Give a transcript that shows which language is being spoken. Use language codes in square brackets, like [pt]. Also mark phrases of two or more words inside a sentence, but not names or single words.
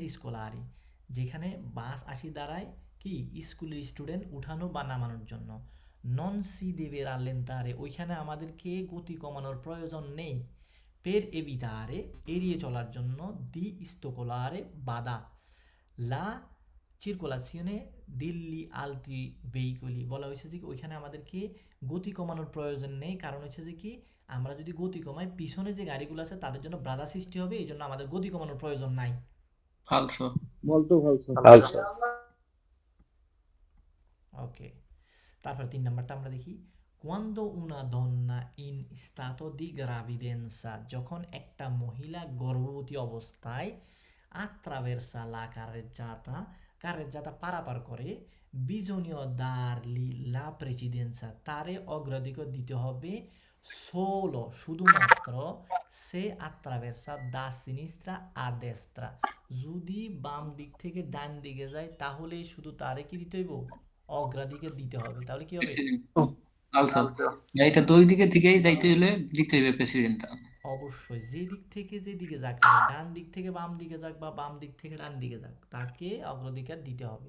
[bn] স্কোলারি, যেখানে বাস আসি দাঁড়ায় কি স্কুলের স্টুডেন্ট উঠানো বা নামানোর জন্য, [it] non si deve rallentare, [bn] ওইখানে আমাদেরকে গতি কমানোর প্রয়োজন নেই, [it] per evitare, [bn] এড়িয়ে চলার জন্য, [it] di ostacolare, bada, la circolazione degli altri veicoli, [bn] বলা হয়েছে যে ওইখানে আমাদেরকে গতি কমানোর প্রয়োজন নেই, কারণ হচ্ছে যে কি আমরা যদি গতি কমাই পিছনে যে গাড়িগুলো আছে তাদের জন্য বাধা সৃষ্টি হবে, এই জন্য আমাদের গতি কমানোর প্রয়োজন নাই। [it] Falso. Molto falso. [bn] ওকে, তারপর 3 নাম্বারটা আমরা দেখি, [it] quando una donna in stato di gravidanza, [bn] যখন একটা মহিলা গর্ভবতী অবস্থায় [it] attraversa la carreggiata [bn] পারাপার করে, [it] bisogna dargli la precedenza, [bn] তারে অগ্রাধিকার দিতে হবে, [it] solo শুধুমাত্র se attraversa da sinistra a destra, [bn] যদি বাম দিক থেকে ডান দিকে যায় তাহলেই শুধু তারে কি দিতে হইব, অগ্রাধিকার দিতে হবে। তাহলে কি হবে? [it] Falso. [bn] এটা দুই দিকে থেকেই যাইতে হলে দিতে হবে প্রেসিডেন্টটা। অবশ্যই যে দিকে যাক না, ডান দিক থেকে বাম দিকে যাক বা বাম দিক থেকে ডান দিকে যাক, তাকে অগ্রাধিকার দিতে হবে।